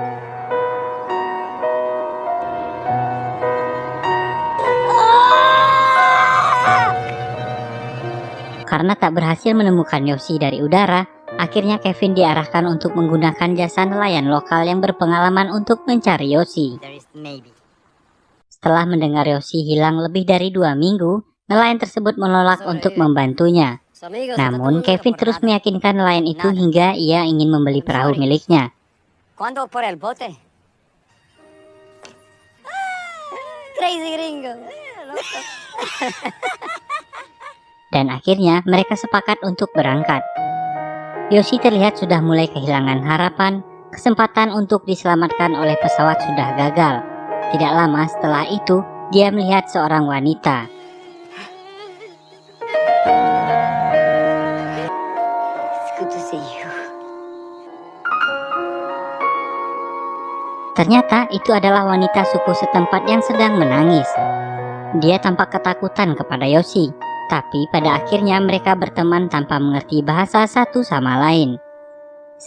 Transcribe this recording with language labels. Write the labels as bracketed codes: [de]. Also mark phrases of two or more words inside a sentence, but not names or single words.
[id] Karena tak berhasil menemukan Yoshi dari udara, akhirnya Kevin diarahkan untuk menggunakan jasa nelayan lokal yang berpengalaman untuk mencari Yoshi. Setelah mendengar Yoshi hilang lebih dari 2 minggu, nelayan tersebut menolak untuk membantunya. Namun Kevin terus meyakinkan nelayan itu hingga ia ingin membeli perahu miliknya. [es] ¿Cuándo por el bote? Crazy gringo. [id] Dan akhirnya mereka sepakat untuk berangkat. Yoshi terlihat sudah mulai kehilangan harapan, kesempatan untuk diselamatkan oleh pesawat sudah gagal. Tidak lama setelah itu, dia melihat seorang wanita. [en] It's good to see you. [id] Ternyata itu adalah wanita suku setempat yang sedang menangis. Dia tampak ketakutan kepada Yoshi, tapi pada akhirnya mereka berteman tanpa mengerti bahasa satu sama lain.